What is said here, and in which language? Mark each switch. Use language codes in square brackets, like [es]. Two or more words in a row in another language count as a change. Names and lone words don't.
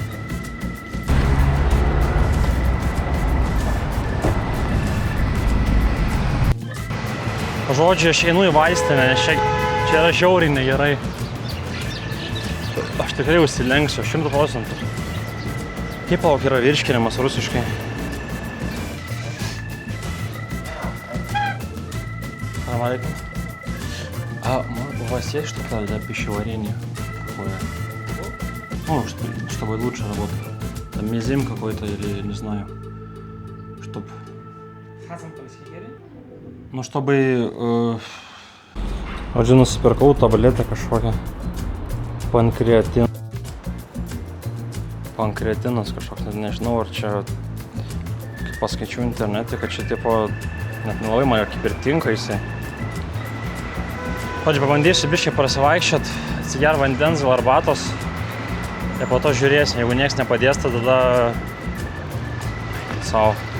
[lt] Žodžiu, aš einu į vaistinę, nes čia yra žiauriai negerai. Aš tikrai užsilenksiu, 100%. Kaip palauk yra virškinimas rusiškai? [ru] Салам алейкум. У вас есть что-то для пищеварения? Какое? Ну, чтобы лучше работать. Там мезим какой-то или не знаю. Чтоб... Ну, чтобы... Отже, [lt] нусипirkau tabletę kažkokią. Pankreatinas kažkoks, net nežinau, ar čia, kaip paskaičiau internete, kad čia tipo, net nelabai man kaip ir tinka jisai. Pavyzdžiui, pabandysiu biškai prasivaikščiot, atsiger vandens ar arbatos ir po to žiūrėsim, jeigu nieks nepadės, tada savo.